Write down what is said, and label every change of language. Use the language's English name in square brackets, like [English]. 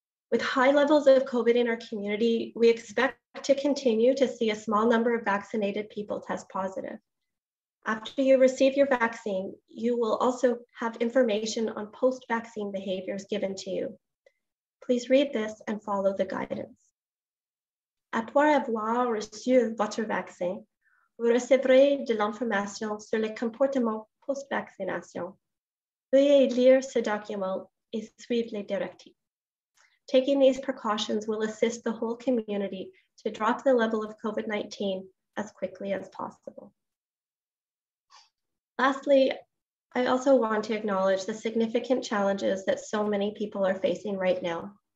[English] With high levels of COVID in our community, we expect to continue to see a small number of vaccinated people test positive. After you receive your vaccine, you will also have information on post-vaccine behaviors given to you. Please read this and follow the guidance. [French] Après avoir reçu votre vaccin, vous recevrez de l'information sur les comportements post-vaccination. Veuillez lire ce document et suivre les directives. [English] Taking these precautions will assist the whole community to drop the level of COVID-19 as quickly as possible. Lastly, I also want to acknowledge the significant challenges that so many people are facing right now.